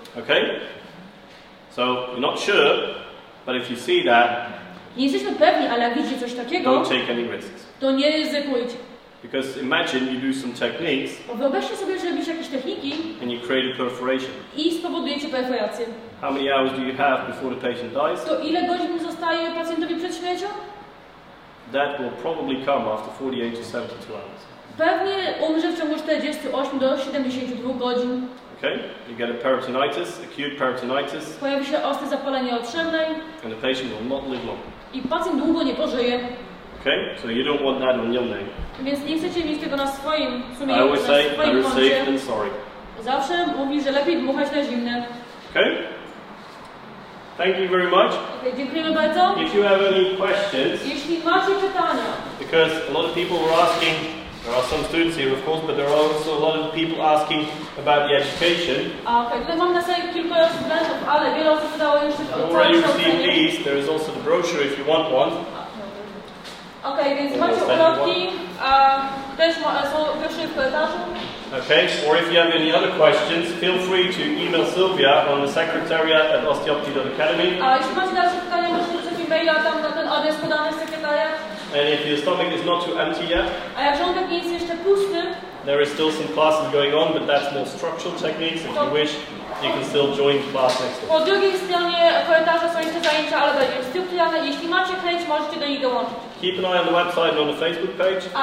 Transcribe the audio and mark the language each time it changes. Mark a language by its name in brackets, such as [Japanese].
[English] Okay? So you're not sure, but if you see that, [Polish] nie jesteśmy pewni, ale jak widzicie coś takiego, [English] don't take any risks. [Polish] To nie ryzykujcie. [English] Because imagine you do some techniques. [Polish] Wyobraźcie sobie, że robicie jakieś techniki [English] and you create a perforation. [Polish] I spowodujecie perforację. [English] How many hours do you have before the patient dies? [Polish] To ile godzin zostaje pacjentowi przed śmiercią? [English] That will probably come after 48 to 72 hours. [Polish] Pewnie umrze w ciągu 48 do 72 godzin. [English] Okay? You get a peritonitis, acute peritonitis. [Polish] Pojawi się ostre zapalenie otrzewnej. [English] And the patient will not live long. [Polish] I pacjent długo nie pożyje. [English] Okay? So you don't want that on your name. [Polish] Więc nie chcecie mieć tego na swoim sumieniu, [English] I always say, better [Polish] koncie. [English] safe than sorry. [Polish] Zawsze mówi, że lepiej dmuchać na zimne. [English] Okay? Thank you very much. [Polish] Okay, dziękujemy bardzo. [English] If you have any questions, [Polish] jeśli macie pytania, [English] because a lot of people were asking, there are some students here of course, but there are also a lot of people asking about the education. [Polish] Okay, tutaj mam na sali kilka studentów, ale wiele osób pytało jeszcze o [English] I've already received these. There is also the brochure if you want one. [Polish] Okay, więc macie ulotki, też są broszury w korytarzu. [English] Okay, or if you have any other questions, feel free to email Sylvia on the secretariat at Osteopathy.Academy. [Polish] A jeśli macie dalsze pytania, możecie napisać e-maila tam na ten adres podany w sekretariat. [English] And if your stomach is not too empty yet, [Polish] a jak żołądek nie jest jeszcze pusty, [English] there is still some classes going on, but that's more structural techniques. If you wish, you can still join the class next door. [Polish] Po drugiej stronie korytarza są jeszcze zajęcia, ale będzie strukturalne. Jeśli macie chęć, możecie do nich dołączyć. [English] Keep an eye on the website and on the Facebook page.